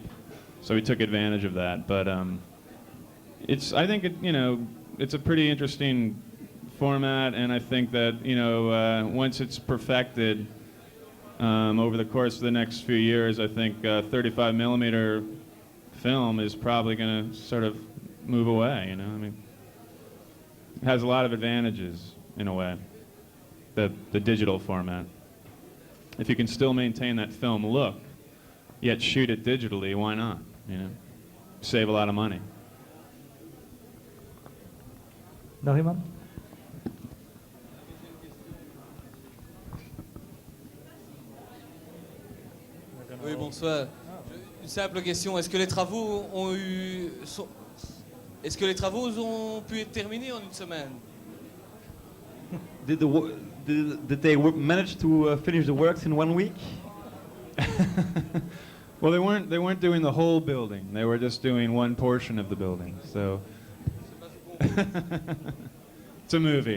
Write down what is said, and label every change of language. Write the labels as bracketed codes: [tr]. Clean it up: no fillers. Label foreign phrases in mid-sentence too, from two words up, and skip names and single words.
[en] So we took advantage of that. But I think it's a pretty interesting format, and I think that once it's perfected over the course of the next few years, I think 35 millimeter film is probably going to sort of move away. I mean, it has a lot of advantages in a way. The digital format. If you can still maintain that film look, yet shoot it digitally, why not? Save a lot of money. [nl] Nog iemand? [fr] Oui, bonsoir. Une simple question. Est-ce que les travaux ont pu être terminés en une semaine? [en] Did they manage to finish the works in 1 week? Well, they weren't doing the whole building. They were just doing one portion of the building. So it's a movie.